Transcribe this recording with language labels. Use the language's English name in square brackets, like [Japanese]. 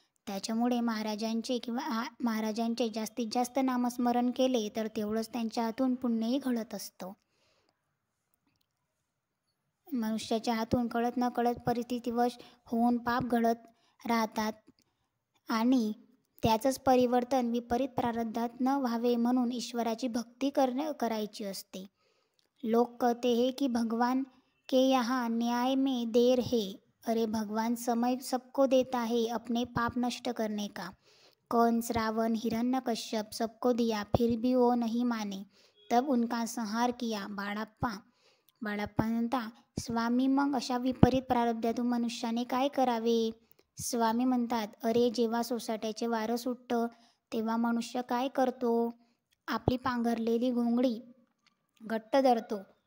[Marathi] त्याच्यामुळे महाराजांचे जास्तीत जास्त नामस्मरण केले तर तेवढंच त्यांच्या हातून पुण्यही घडत असतं. मनुष्याच्या हातून कळत नकळत परिस्थितीवश होऊन पाप घडत राहतात आणि त्याचंच परिवर्तन विपरीत प्रारब्धात न व्हावे म्हणून ईश्वराची भक्ती करायची असते. [Hindi] लोग कहते हैं कि भगवान के यहाँ न्याय में देर है. अरे भगवान समय सबको देता है अपने पाप नष्ट करने का. कंस, रावण, हिरण्यकश्यप सबको दिया, फिर भी वो नहीं माने, तब उनका संहार किया. [Marathi] बाळाप्पा म्हणता, स्वामी, मग अशा विपरीत प्रारब्धातून मनुष्याने काय करावे? स्वामी म्हणतात, अरे जेव्हा सोसाट्याचे वारं सुटतं तेव्हा मनुष्य काय करतो? आपली पांघरलेली घोंगडी घट्ट धरतो.